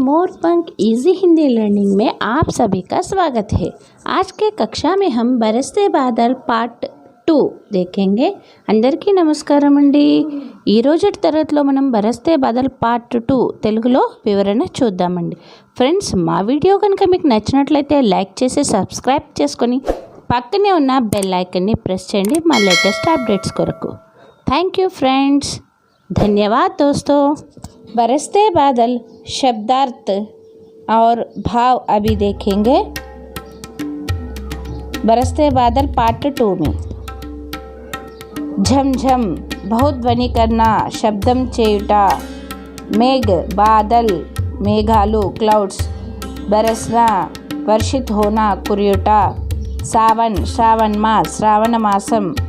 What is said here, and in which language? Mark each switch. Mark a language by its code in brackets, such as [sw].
[hi] मोरपंख easy Hindi learning में आप सभी का स्वागत है। आज के कक्षा में हम बरसते बादल पार्ट 2 देखेंगे। [te] అందరికీ నమస్కారం అండి। ఈ రోజు తరగతిలో మనం బరస్తే బాదల్ పార్ట్ 2 తెలుగులో వివరణ చూద్దామండి। ఫ్రెండ్స్, మా వీడియో కనుక మీకు నచ్చినట్లయితే లైక్ చేసి సబ్స్క్రైబ్ చేసుకొని పక్కనే ఉన్న బెల్ ఐకాన్ని ప్రెస్ చేయండి మా లేటెస్ట్ అప్డేట్స్ కొరకు। [en] thank you friends, [hi] धन्यवाद दोस्तों। बरसते बादल शब्दार्थ और भाव अभी देखेंगे बरसते बादल पार्ट 2 में। झमझम बहुत ध्वनि करना, [te] शब्दम చేయుట, [hi] मेघ बादल [te] మేఘాలు [hi] क्लाउड्स, बरसना वर्षित होना [te] కురియుట, [hi] सावन श्रावण मास [te] श्रावण मासम,